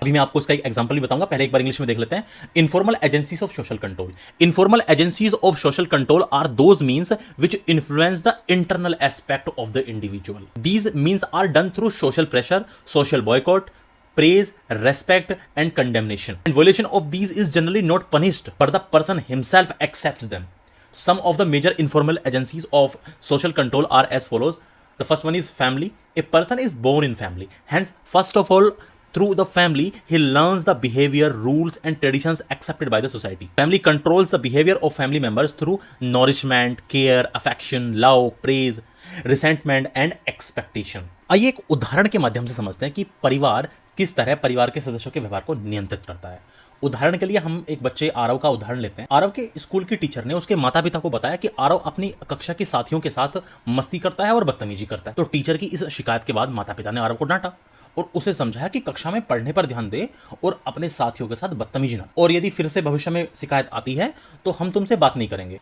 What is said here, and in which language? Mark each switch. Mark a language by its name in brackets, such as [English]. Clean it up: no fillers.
[Hindi] अभी मैं आपको इसका एक एग्जांपल भी बताऊंगा, पहले एक बार इंग्लिश में देख लेते हैं। [English] Informal agencies of social control. Informal agencies of social control are those means which influence the internal aspect of the individual. These means are done through social pressure, social boycott, praise, respect, and condemnation. And violation of these is generally not punished, but the person himself accepts them. Some of the major informal agencies of social control are as follows. The first one is family. A person is born in family. Hence, first of all, through the family, he learns the behavior, rules, and traditions accepted by the society. Family controls the behavior of family members through nourishment, care, affection, love, praise, resentment, and expectation. [Hindi] आइए एक उदाहरण के माध्यम से समझते हैं कि परिवार किस तरह परिवार के सदस्यों के व्यवहार को नियंत्रित करता है। उदाहरण के लिए हम एक बच्चे आरव का उदाहरण लेते हैं। आरव के स्कूल की टीचर ने उसके माता पिता को बताया कि आरव अपनी कक्षा के साथियों के साथ मस्ती करता है और बदतमीजी करता है। तो टीचर की इस शिकायत के बाद माता पिता ने आरव को डांटा और उसे समझाया कि कक्षा में पढ़ने पर ध्यान दे और अपने साथियों के साथ बदतमीजी ना, और यदि फिर से भविष्य में शिकायत आती है तो हम तुमसे बात नहीं करेंगे।